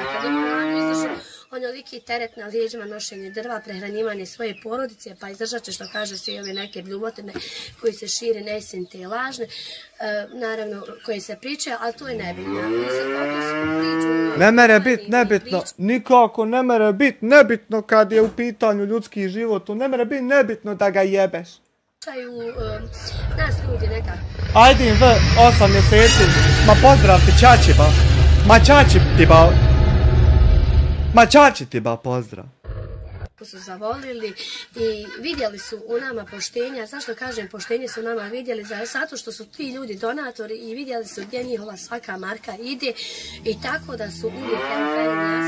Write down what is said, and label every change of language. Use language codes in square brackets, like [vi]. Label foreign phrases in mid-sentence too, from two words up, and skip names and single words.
[bs] Kad imamo izdržao onoliki teret na lijeđima, nošenje drva, prehranjivanje svoje porodice, pa izdržat će, što kaže se, i ove neke bljuvotine koji se šire neistinite i lažne, naravno koje se pričaju, ali to je nebitno. Ne mere biti nebitno, nikako ne mere biti nebitno kad je u pitanju ljudski život, ne mere biti nebitno da ga jebeš. Nas ljudi nekako. Ajde im 8 mjeseci, ma pozdrav ti čači ba, ma čači ti ba, ma čači ti ba pozdrav. Su zavolili i vidjeli su u nama poštenja. Zašto kažem poštenje su nama vidjeli? Zato što su ti ljudi donatori i vidjeli su gdje njihova svaka marka ide i tako da su uvijek Fehim.